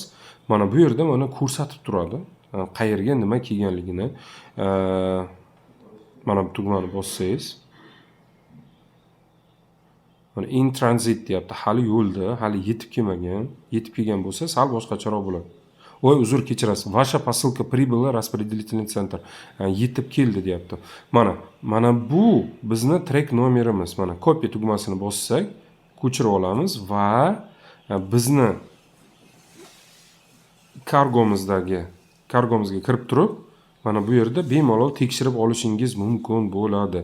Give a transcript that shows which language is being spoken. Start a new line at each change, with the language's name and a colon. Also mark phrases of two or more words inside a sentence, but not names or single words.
Uzbek: Mana bu yerda mana ko'rsatib turadi. Qayerga nima kelganligini. Mana bu tugmani bossangiz
English: in transit
Uzbek: deyapti. Hali yo'lda, hali yetib kelmagan. Yetib kelgan bo'lsa, sal boshqacharoq bo'ladi. Voy, uzr kechirasiz.
Russian: Ваша посылка прибыла распределительный центр.
Uzbek: Yetib keldi deyapti. Mana bu bizni track nomerimiz. Mana copy tugmasini bossak, ko'chirib olamiz va bizni kargomizga kirib turib, mana bu yerda bemalol tekshirib olishingiz mumkin bo'ladi.